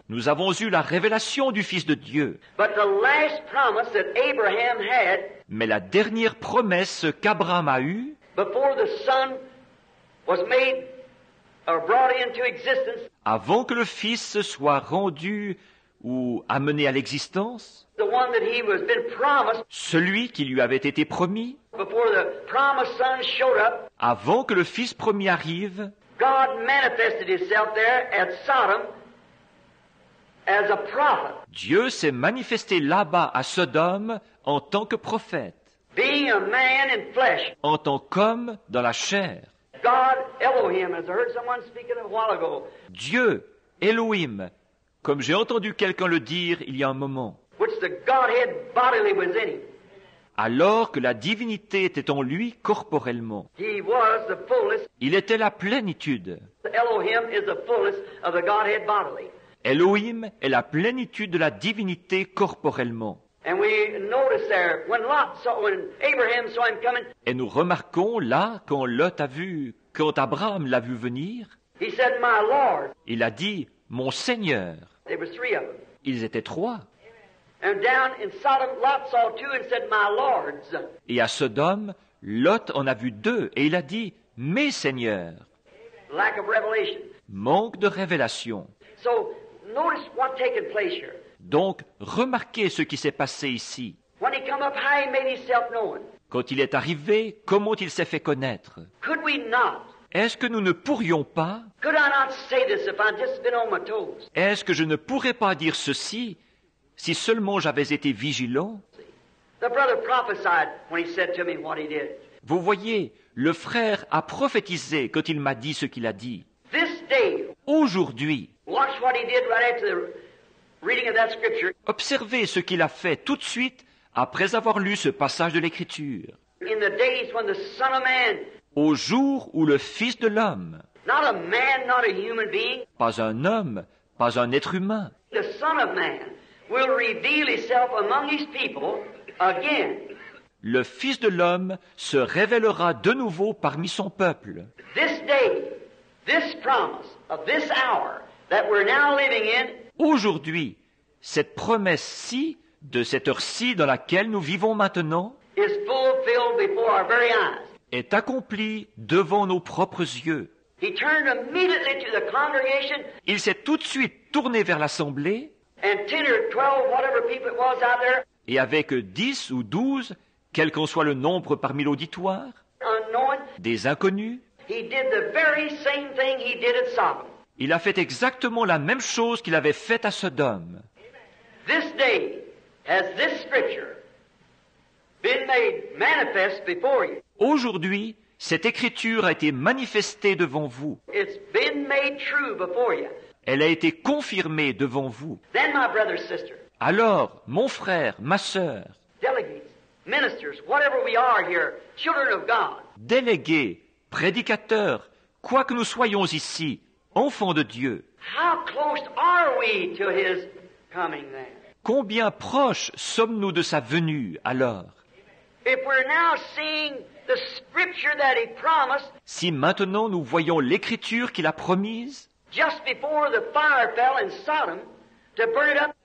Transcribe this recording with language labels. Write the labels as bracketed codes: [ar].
[fr] Nous avons eu la révélation du Fils de Dieu. [en] But the last promise that Abraham had [fr] Mais la dernière promesse qu'Abraham a eue, [en] before the Son was made or brought into existence, [fr] avant que le Fils soit rendu ou amené à l'existence, [en] the one that he was been promised [fr] celui qui lui avait été promis, [en] before the promised Son showed up, [fr] avant que le Fils promis arrive, [en] God manifested himself there at Sodom as a prophet, [fr] Dieu s'est manifesté là-bas à Sodome en tant que prophète, [en] being a man in flesh. [fr] en tant qu'homme dans la chair. [en] God, Elohim, as I heard someone speaking a while ago, [fr] Dieu, Elohim, comme j'ai entendu quelqu'un le dire il y a un moment, [en] which the Godhead bodily was in him. [fr] alors que la divinité était en lui corporellement. [en] He was the fullness. [fr] Il était la plénitude. [en] Elohim is the fullness of the Godhead bodily. [fr] Elohim est la plénitude de la divinité corporellement. [en] And we notice there, when Abraham saw him coming, [fr] Et nous remarquons là, quand Abraham l'a vu venir, [en] he said, My Lord. [fr] il a dit, mon Seigneur. [en] There was 3 of them. [fr] Ils étaient 3. [en] And down in Sodom, Lot saw 2 and said, My Lords. [fr] Et à Sodome, Lot en a vu 2 et il a dit, mes seigneurs. [en] Lack of revelation. [fr] Manque de révélation. [en] So, notice what's taken place here. [fr] Donc, remarquez ce qui s'est passé ici. [en] When he come up high, he made himself known. [fr] Quand il est arrivé, comment il s'est fait connaître? [en] Could we not? [fr] Est-ce que nous ne pourrions pas? [en] Could I not say this if I'd just been on my toes? [fr] Est-ce que je ne pourrais pas dire ceci si seulement j'avais été vigilant? [en] The brother prophesied when he said to me what he did. [fr] Vous voyez, le frère a prophétisé quand il m'a dit ce qu'il a dit. [en] This day, [fr] Aujourd'hui, [en] watch what he did right after the reading of that scripture. [fr] observez ce qu'il a fait tout de suite après avoir lu ce passage de l'Écriture. [en] In the days when the Son of Man, [fr] Au jour où le Fils de l'homme, [en] not a man, not a human being, [fr] pas un homme, pas un être humain, [en] the Son of Man will reveal himself among his people again. [fr] le Fils de l'homme se révélera de nouveau parmi son peuple. [en] This day, this promise of this hour that we're now living in [fr] Aujourd'hui, cette promesse-ci, de cette heure-ci dans laquelle nous vivons maintenant, [en] is fulfilled before our very eyes. [fr] est accomplie devant nos propres yeux. [en] He turned immediately to the congregation [fr] Il s'est tout de suite tourné vers l'assemblée [en] and 10 or 12, whatever people it was out there, [fr] et avec 10 ou 12, quel qu'en soit le nombre parmi l'auditoire, [en] unknowing, [fr] des inconnus, [en] he did the very same thing he did at Sodom. [fr] il a fait exactement la même chose qu'il avait faite à Sodome. [en] This day has this scripture been made manifest before you. [fr] Aujourd'hui, cette écriture a été manifestée devant vous. [en] It's been made true before you. [fr] Elle a été confirmée devant vous. [en] Then, my brother, sister, [fr] Alors, mon frère, ma sœur, [en] delegates, ministers, whatever we are here, children of God, [fr] délégués, prédicateurs, quoi que nous soyons ici, enfants de Dieu, [en] how close are we to His coming then? [fr] combien proches sommes-nous de sa venue alors? [en] If we're now seeing the scripture that He promised [fr] Si maintenant nous voyons l'écriture qu'il a promise, [en] just before the fire fell in Sodom to burn it up,